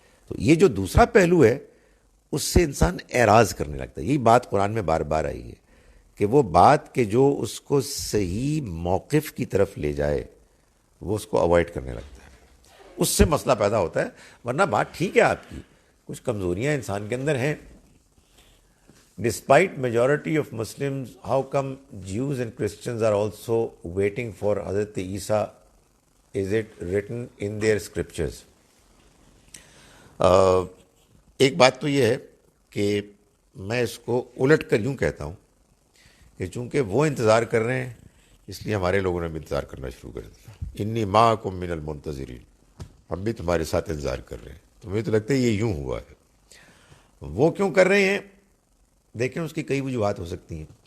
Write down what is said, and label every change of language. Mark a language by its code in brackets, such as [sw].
[ur] تو یہ جو دوسرا پہلو ہے اس سے انسان اعراض کرنے لگتا ہے. یہی بات قرآن میں بار بار آئی ہے کہ وہ بات کہ جو اس کو صحیح موقف کی طرف لے جائے وہ اس کو اوائڈ کرنے لگتا ہے. اس سے مسئلہ پیدا ہوتا ہے. ورنہ بات ٹھیک ہے آپ کی, کچھ کمزوریاں انسان کے اندر ہیں. [en] Despite majority of Muslims, how come Jews and Christians are also waiting for Hazrat Isa? Is it written in their scriptures? [ur] ایک بات تو یہ ہے کہ میں اس کو الٹ کر یوں کہتا ہوں کہ چونکہ وہ انتظار کر رہے ہیں اس لیے ہمارے لوگوں نے بھی انتظار کرنا شروع کر دیا. [ar] انی معکم من المنتظرین, [ur] ہم بھی تمہارے ساتھ انتظار کر رہے ہیں. تو مجھے تو لگتا ہے یہ یوں ہوا ہے. وہ کیوں کر رہے ہیں؟ دیکھیں, اس کی کئی وجوہات ہو سکتی ہیں.